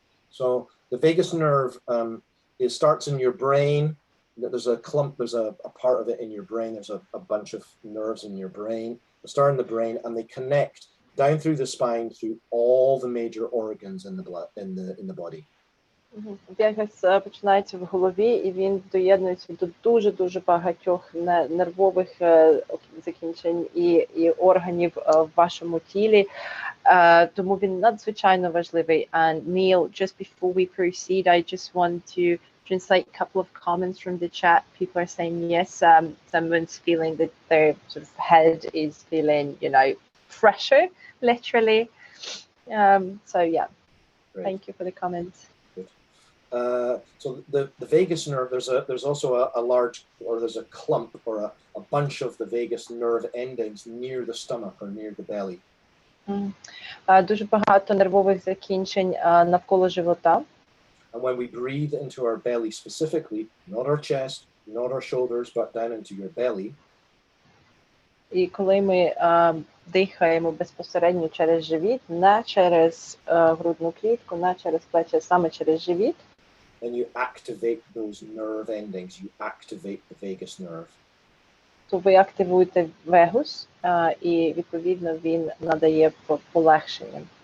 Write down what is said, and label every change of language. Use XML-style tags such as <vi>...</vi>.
<en>So the vagus nerve, it starts in your brain. There's a clump, there's a part of it in your brain. There's a bunch of nerves in your brain. They start in the brain and they connect down through the spine through all the major organs in the blood, in the body.</en> <uk>Vagus починається в голові, і він доєднується до дуже багатьох нервових закінчень і органів в вашому тілі. Тому він надзвичайно важливий.</uk> <en>And Neil, just before we proceed, I just want to translate a couple of comments from the chat. People are saying yes, someone's feeling that their sort of head is feeling, fresher, literally. So yeah, Great. Thank you for the comments. So the vagus nerve, there's also a large, or there's a clump or a bunch of the vagus nerve endings near the stomach or near the belly.</en> <uk>Дуже багато нервових закінчень навколо живота.</uk> <en>And when we breathe into our belly specifically, not our chest, not our shoulders, but down into your belly.</en> <uk>І коли ми дихаємо безпосередньо через живіт, не через грудну клітку, не через плечі, а саме через живіт,</uk> <en>then you activate those nerve endings. You activate the vagus nerve.</en> <uk>то ви активуєте вегус, і відповідно він надає полегшення.</uk>